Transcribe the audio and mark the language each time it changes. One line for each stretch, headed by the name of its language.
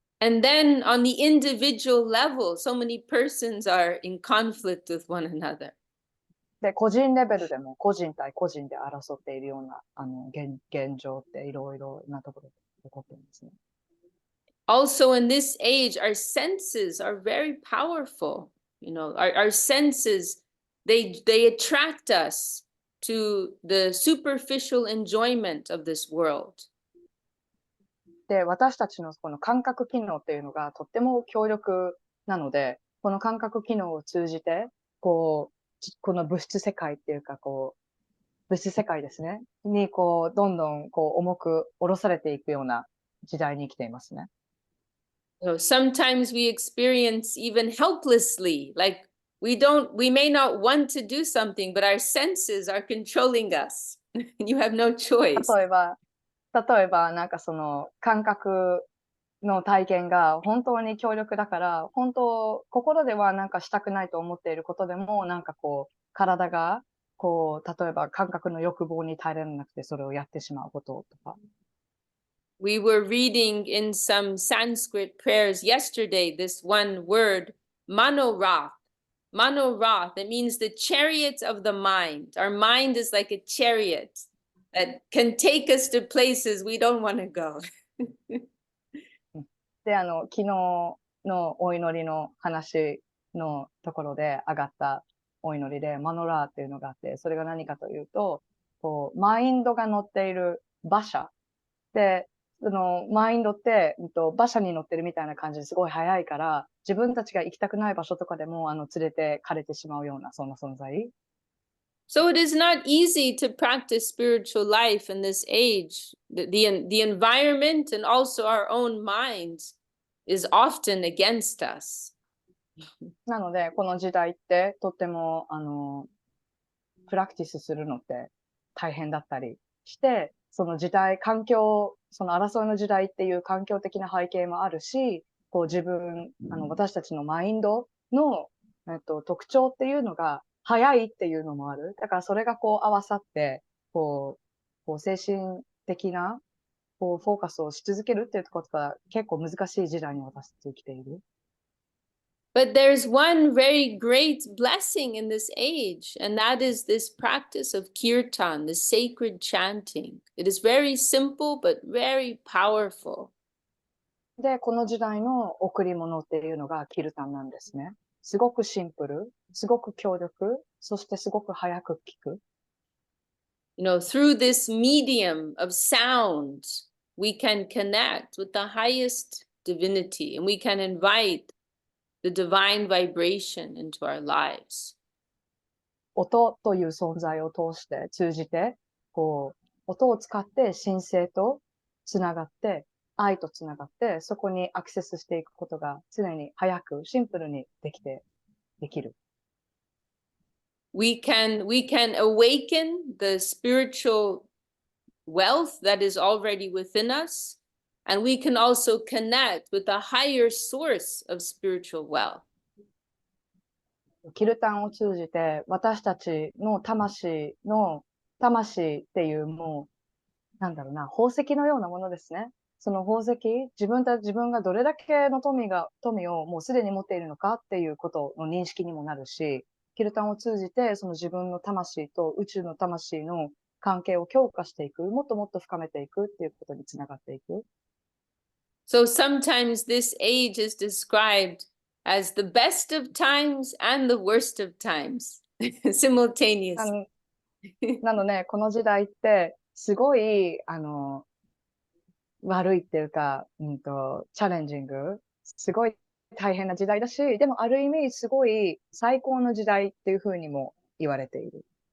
English: And then on the individual level, so many persons are in conflict with one another.
Japanese: で、個人レベルでも個人対個人で争っているような現状っていろいろなところで起こっていますね。
English: Also in this age, our senses are very powerful. You know, our senses, they attract us to the superficial enjoyment of this world.
Japanese: で、私たちのこの感覚機能っていうのがとっても強力なので、この感覚機能を通じて、この物質世界っていうか、物質世界ですね、にどんどん重く下ろされていくような時代に生きていますね。
English: So sometimes we experience even helplessly, like we may not want to do something, but our senses are controlling us. You have no choice.
Japanese: 例えば、なんかその感覚の体験が本当に強力だから、心ではなんかしたくないと思っていることでも、なんか体が、例えば感覚の欲望に耐えられなくてそれをやってしまうこととか。
English: We were reading in some Sanskrit prayers yesterday this one word, manorath. Manorath, it means the chariot of the mind. Our mind is like a chariot that can take us to places we don't want to go.
Japanese: で、昨日のお祈りの話のところで上がったお祈りで、マノラーっていうのがあって、それが何かというと、マインドが乗っている馬車で、マインドって、馬車に乗ってるみたいな感じですごい速いから、自分たちが行きたくない場所とかでも、連れてかれてしまうような、そんな存在。
English: So it is not easy to practice spiritual life in this age. The environment and also our own minds is often against us.
Japanese: なので、この時代ってとっても、プラクティスするのって大変だったりして、その時代、その争いの時代っていう環境的な背景もあるし、私たちのマインドの、特徴っていうのが早いっていうのもある。だからそれが合わさって、精神的な、フォーカスをし続けるっていうことが結構難しい時代に私たち生きている。
English: But there's one very great blessing in this age, and that is this practice of kirtan, the sacred chanting. It is very simple, but very powerful.
Japanese: で、この時代の贈り物っていうのがキルタンなんですね。すごくシンプル、すごく強力、そしてすごく早く聞く。
English: You know, through this medium of sound, we can connect with the highest divinity, and we can invite the divine vibration into our lives.
Japanese: 音という存在を通じて、音を使って神聖とつながって、愛とつながって、そこにアクセスしていくことが常に早く、シンプルにできる。
English: We can awaken the spiritual wealth that is already within us, and we can also connect with a higher source of spiritual wealth.
Japanese: キルタンを通じて私たちの魂っていうなんだろうな、宝石のようなものですね。その宝石、自分がどれだけの富をもうすでに持っているのかっていうことの認識にもなるし、キルタンを通じてその自分の魂と宇宙の魂の関係を強化していく、もっともっと深めていくっていうことにつながっていく。
English: So sometimes this age is described as the best of times and the worst of times, simultaneously.
Japanese: なので、この時代って、すごい、悪いっていうか、チャレンジング、すごい大変な時代だし、でもある意味、すごい最高の時代っていうふうにも言われている。